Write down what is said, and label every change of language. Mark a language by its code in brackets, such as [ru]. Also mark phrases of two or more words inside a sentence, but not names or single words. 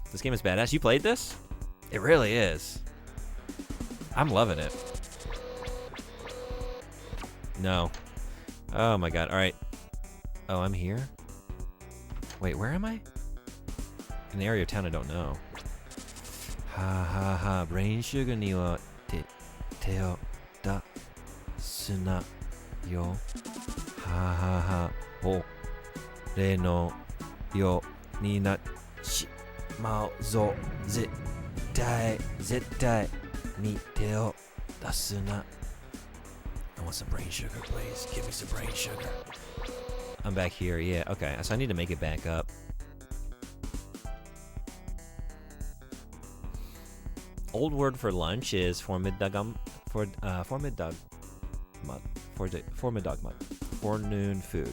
[en] This game is badass. You played this? It really is. I'm loving it. No. Oh my god. All right. Oh, I'm here? Wait, where am I? In the area of town I don't know. Ha ha ha. Brain sugar [ja] には手を出すなよ. Ha ha ha. 俺のようになっちまうぞ 絶対に手を出すな. [en] I want some brain sugar, please. Give me some brain sugar. I'm back here, yeah. Okay, so I need to make it back up. Old word for lunch is formiddagmad. Forenoon food.